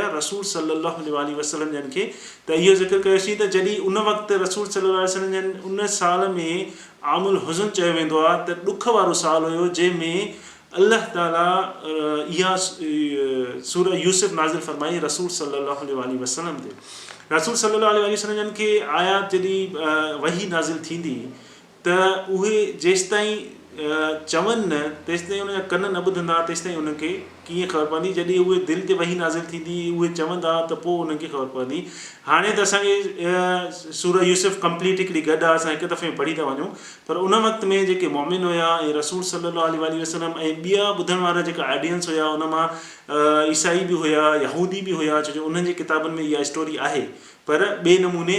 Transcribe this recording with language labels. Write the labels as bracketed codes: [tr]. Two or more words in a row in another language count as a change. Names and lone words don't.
[sd] रसूल [ar] صلى الله عليه وسلم [sd] जन खे। त इहो ज़िक्र कयोसीं त जॾहिं उन वक़्तु रसूल [ar] صلى الله عليه وسلم [sd] जन उन साल में [ar] عام الحزن [sd] चयो वेंदो आहे त ॾुख वारो साल हुयो, जंहिंमें अलाह ताला इहा सूरह यूसुफ नाज़िल फरमाई रसूल [ar] صلى الله عليه وسلم [sd] ते। रसूल [ar] صلى الله عليه وسلم [sd] जन खे आयात जॾहिं वही नाज़िल थींदी त उहे जेसिताईं चवनि न तेसिताईं उनजा कन न ॿुधंदा, तेसिताईं उनखे कीअं ख़बर पवंदी? जॾहिं उहे दिलि ते वही नाज़िल थींदी, उहे चवंदा त पोइ उनखे ख़बर पवंदी। हाणे त असांखे सूरह यूसुफ कंप्लीट हिकिड़ी गॾु आहे, असां हिकु दफ़े में पढ़ी था वञूं, पर उन वक़्त में जेके मोमिन हुया ऐं रसूल [ar] صلى الله عليه وسلم [sd] ऐं ॿिया ॿुधण वारा जेका ऑडियंस हुया, उन मां ईसाई बि हुया, यहूदी बि हुया, छो जो उन्हनि जे किताबनि में इहा स्टोरी आहे, पर ॿिए नमूने।